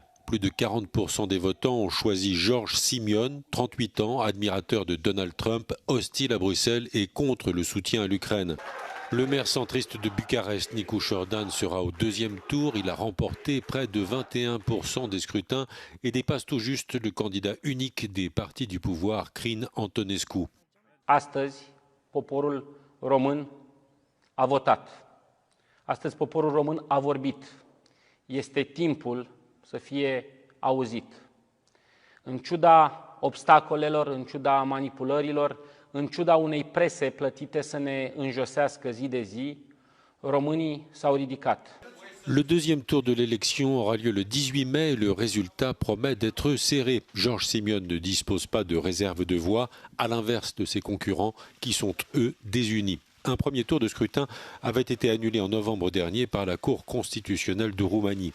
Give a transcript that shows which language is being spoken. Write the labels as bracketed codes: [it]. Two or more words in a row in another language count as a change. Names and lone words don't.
[fr] Plus de 40% des votants ont choisi George Simion, 38 ans, admirateur de Donald Trump, hostile à Bruxelles et contre le soutien à l'Ukraine. Le maire centriste de Bucarest, Nicu Jordan, sera au 2e tour. Il a remporté près de 21% des scrutins et dépasse tout juste le candidat unique des partis du pouvoir, Crin Antonescu. [ro] Astăzi, poporul român a votat. Astăzi, poporul român a vorbit. Este timpul să fie auzit. În ciuda obstacolelor, în ciuda manipulărilor, în ciuda unei prese plătite să ne înjosească zi de zi, românii s-au ridicat. [fr] Le 2e tour de l'élection aura lieu le 18 mai et le résultat promet d'être serré. George Simion ne dispose pas de réserve de voix, à l'inverse de ses concurrents qui sont, eux, désunis. Un premier tour de scrutin avait été annulé en novembre dernier par la Cour constitutionnelle de Roumanie.